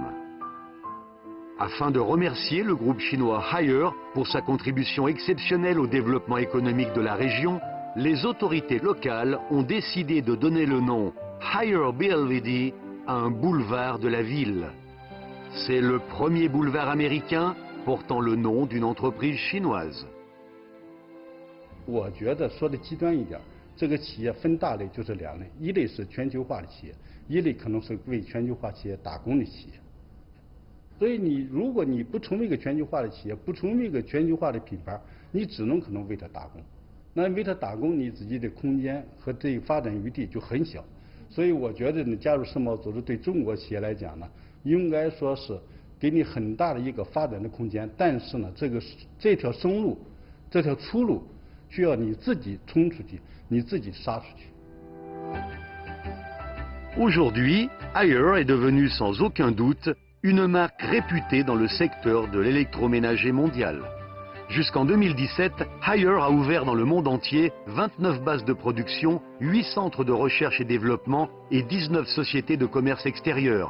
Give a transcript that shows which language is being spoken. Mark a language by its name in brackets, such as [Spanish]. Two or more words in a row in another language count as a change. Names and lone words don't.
[French] Afin de remercier le groupe chinois Haier pour sa contribution exceptionnelle au développement économique de la région, les autorités locales ont décidé de donner le nom Haier Belvedere à un boulevard de la ville. C'est le premier boulevard américain portant le nom d'une entreprise chinoise. [Chinese] 我觉得说的极端一点，这个企业分大类就是两类，一类是全球化的企业，一类可能是为全球化企业打工的企业。所以如果你不成为一个全球化的企业，不成为一个全球化的品牌，你只能可能为它打工。那为它打工，你自己的空间和这个发展余地就很小。所以我觉得呢，加入世贸组织对中国企业来讲呢，应该说是给你很大的一个发展的空间。但是呢，这条生路，这条出路，需要你自己冲出去，你自己杀出去。 [French] Aujourd'hui, Haier est devenu sans aucun doute une marque réputée dans le secteur de l'électroménager mondial. Jusqu'en 2017, Haier a ouvert dans le monde entier 29 bases de production, 8 centres de recherche et développement et 19 sociétés de commerce extérieur.